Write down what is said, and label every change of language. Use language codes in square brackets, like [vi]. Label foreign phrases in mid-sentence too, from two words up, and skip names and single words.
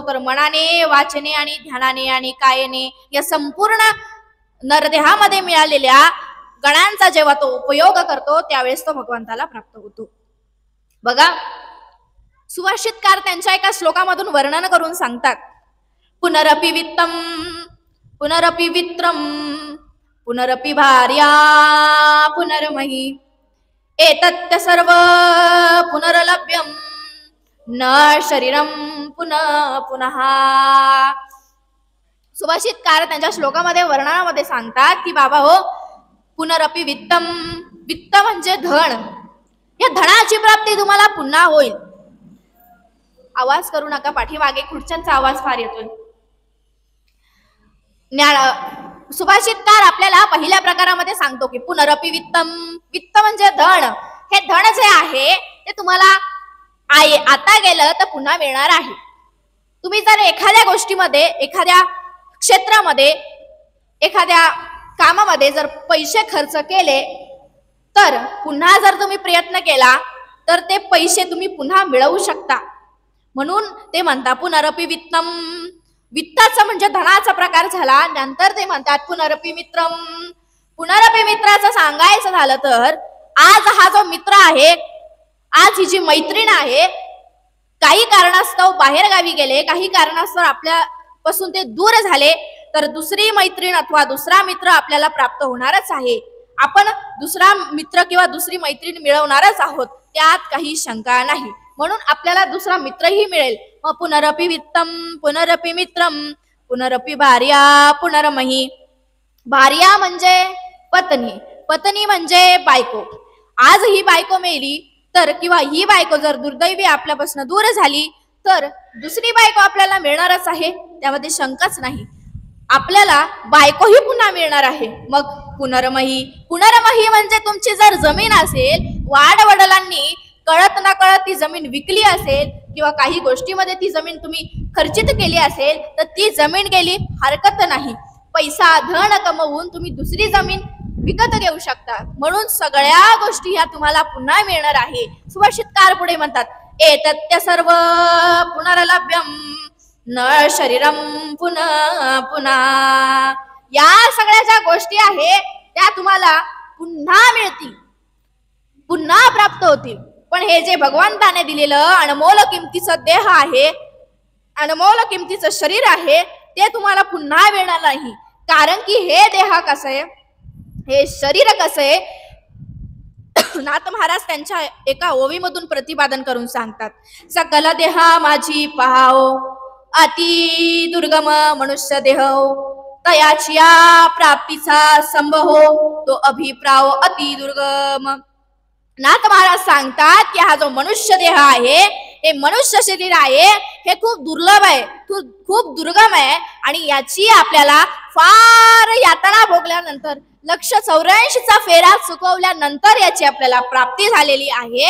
[mr] तर मनाने, वाचने आणि ध्यानाने आणि कायेने, या संपूर्ण नरदेहामध्ये मिळालेल्या गणांचा जेव्हा तो उपयोग करतो त्यावेळेस तो भगवंताला प्राप्त होतो. बघा, सुभाषितकार त्यांच्या एका श्लोकामधून वर्णन करून सांगतात, [sa] पुनरपि वित्तम पुनरपि वित्रम पुनरपि भार्या पुनर्मही, एतत् सर्व पुनर्लभ्यम न शरीरम पुनः पुनः. [mr] सुभाषितकार त्यांच्या श्लोकामध्ये वर्णनामध्ये सांगतात की बाबा हो, [sa] पुनरपि वित्तम, [mr] वित्त म्हणजे धन, या धनाची प्राप्ती तुम्हाला पुन्हा होईल. आवाज करू नका, पाठीमागे खुर्च्यांचा आवाज फार येतोय. सुभाषितकार आपल्याला पहिल्या प्रकारामध्ये सांगतो की [sa] पुनरपि वित्तम, [mr] वित्त म्हणजे धन, हे धन जे आहे ते तुम्हाला आता गेलं तर पुन्हा मिळणार आहे. तुम्ही जर एखाद्या गोष्टीमध्ये, एखाद्या क्षेत्रामध्ये, एखाद्या कामामध्ये जर पैसे खर्च केले तर पुन्हा जर तुम्ही प्रयत्न केला तर ते पैसे तुम्ही पुन्हा मिळवू शकता. म्हणून ते म्हणतात [sa] पुनरपि वित्तम. [mr] वित्ताचं म्हणजे धनाचा प्रकार झाला. नंतर ते म्हणतात [sa] पुनरपि मित्रम. [mr] पुनरपि मित्राचं सांगायचं झालं तर आज हा जो मित्र आहे, आज ही जी मैत्रीण आहे, काही कारणास्तव बाहेर गावी गेले, काही कारणास्तव आपल्यापासून ते दूर झाले, तर दुसरी मैत्रीण अथवा दुसरा मित्र आपल्याला प्राप्त होणारच आहे. आपण दुसरा मित्र किंवा दुसरी मैत्रीण मिळवणारच आहोत, त्यात काही शंका नाही. म्हणून आपल्याला दुसरा मित्रही मिळेल. [sa] मग पुनरपि वित्तम पुनरपि मित्रम पुनरपि भार्या पुनर्मही. [mr] भार्या म्हणजे पत्नी, पत्नी म्हणजे बायको. आज ही बायको मेली तर, किंवा ही बायको जर दुर्दैवी आपल्यापासून दूर झाली तर दुसरी बायको आपल्याला मिळणारच आहे, त्यामध्ये शंकाच नाही. आपल्याला बायकोही पुन्हा मिळणार आहे. मग पुनर्मही. पुनर्मही म्हणजे तुमची जर जमीन असेल, वाडवडिलांनी कळत न कळत ती जमीन विकली असेल किंवा काही गोष्टीमध्ये ती जमीन तुम्ही खर्चित केली असेल तर ती जमीन गेली, हरकत नाही. पैसा धन कमवून तुम्ही दुसरी जमीन विकत घेऊ शकता. म्हणून सगळ्या गोष्टी ह्या तुम्हाला पुन्हा मिळणार आहे. सुभाषितकार पुढे म्हणतात, [sa] एतत् सर्व पुनर्लभ्यम न शरीरम पुनः पुनः. [mr] या सगळ्या ज्या गोष्टी आहेत त्या तुम्हाला पुन्हा मिळतील, पुन्हा प्राप्त होतील. पण हे जे भगवंताने दिलेलं अनमोल किमतीचं देह आहे, अनमोल किमतीचं शरीर आहे, ते तुम्हाला पुन्हा मिळणार नाही. कारण की हे देह कसं आहे, हे शरीर कसं आहे, नाथ महाराज त्यांच्या एका ओवीमधून प्रतिपादन करून सांगतात, सकल देहा माझी पहाओ, अति दुर्गम मनुष्य देह, तयाची या प्राप्तीचा संभव तो अभिप्राव अति दुर्गम. नाथ महाराज सांगतात की हा जो मनुष्य देह आहे, हे मनुष्य शरीर आहे, हे खूप दुर्लभ आहे, खूप दुर्गम आहे आणि याची आपल्याला फार यातना भोगल्यानंतर 184चा फेरा चुकवल्यानंतर याची आपल्याला प्राप्ती झालेली आहे.